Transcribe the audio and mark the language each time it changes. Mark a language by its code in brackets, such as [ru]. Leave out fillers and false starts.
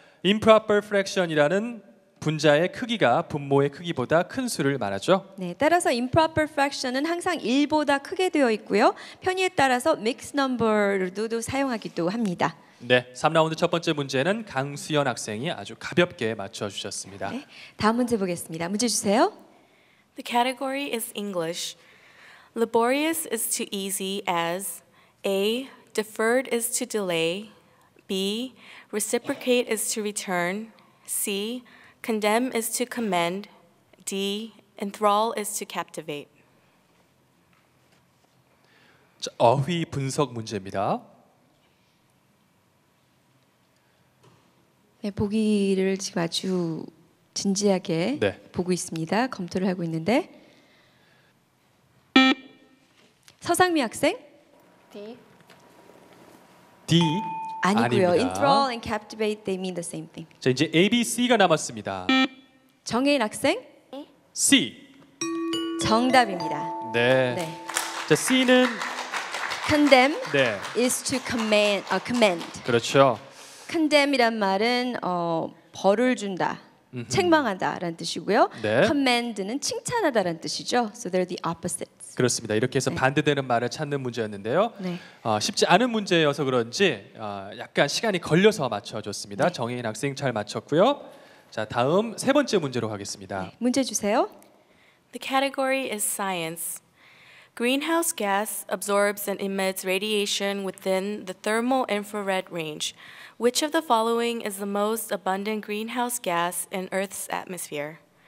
[ko] improper fraction이라는 분자의 크기가 분모의 크기보다 큰 수를 말하죠. 네, 따라서 improper fraction은 항상 1보다 크게 되어 있고요. 편의에 따라서 mixed number로도 사용하기도 합니다. 네, 3라운드 첫 번째 문제는 강수연 학생이 아주 가볍게 맞춰주셨습니다. 네, 다음 문제 보겠습니다. 문제 주세요. [en] The category is English. Laborious is to easy as A. Deferred is to delay. B. Reciprocate is to return. C. Condemn is to commend. D. Enthrall is to captivate. [ko] 자, 어휘 분석 문제입니다. 네, 보기를 지금 아주 진지하게 네. 보고 있습니다. 검토를 하고 있는데 서상미 학생 [en] D. D [ko] 아니고요. 아닙니다. [en] Enthrall and captivate they mean the same thing. [ko] 자, 이제 A, B, C가 남았습니다. 정혜인 학생 [en] C. [ko] 정답입니다. 네. 네. 자, C는 [en] Condemn [ko] 네. [en] is to commend. [ko] 그렇죠. condemn이란 말은 벌을 준다, 책망한다라는 뜻이고요. 네. commend는 칭찬하다라는 뜻이죠. [en] So they're the opposites. [ko] 그렇습니다. 이렇게 해서 반대되는 말을 찾는 문제였는데요. 네. 쉽지 않은 문제여서 그런지 약간 시간이 걸려서 맞춰줬습니다. 네. 정혜인 학생 잘 맞췄고요. 자, 다음 세 번째 문제로 가겠습니다. 문제 주세요. [en] The category is science. Greenhouse gas absorbs and emits radiation within the thermal infrared range. Which of the following is the most abundant greenhouse gas in Earth's atmosphere?